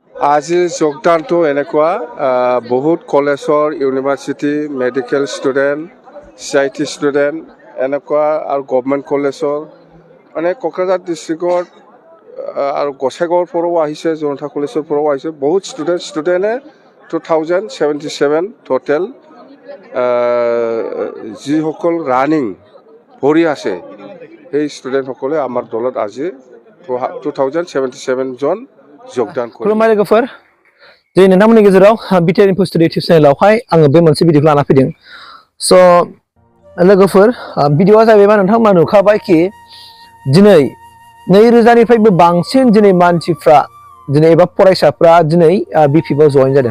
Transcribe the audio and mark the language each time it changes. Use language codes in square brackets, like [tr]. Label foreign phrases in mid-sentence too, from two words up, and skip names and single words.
[as] আজি যোগদানটো এনেকুৱা বহুত কলেজৰ ইউনিভাৰ্চিটি মেডিকেল ষ্টুডেণ্ট CIT ষ্টুডেণ্ট এনেকুৱা আৰু গভৰ্ণমেণ্ট কলেজৰ মানে কোকৰাঝাৰ ডিষ্ট্ৰিক্টৰ আৰু গোসাইগাঁৱৰ পৰাও আহিছে জনতা কলেজৰ পৰাও আহিছে বহুত ষ্টুডেণ্টে 2077 টোটেল যিসকল ৰানিং ভৰি আছে সেই ষ্টুডেণ্টসকলে আমাৰ দলত আজি 2077 জন যোগদাन করে। [brx] खुलुमबाय लोगोफोर दिनै नोंथांमोननि गेजेराव बिटिआर इनफो स्टुडिअ इउटिउब चेनेलावहाय आङो बे मोनसे भिडिअखौ लाना फैदों। स' लोगोफोर भिडिअआ जाहैबाय मा नोंथांमोना नुखाबाय कि दिनै 2000निफ्रायबो बांसिन दिनै मानसिफ्रा दिनै एबा फरायसाफ्रा दिनै बिपिएफआव जइन जादों।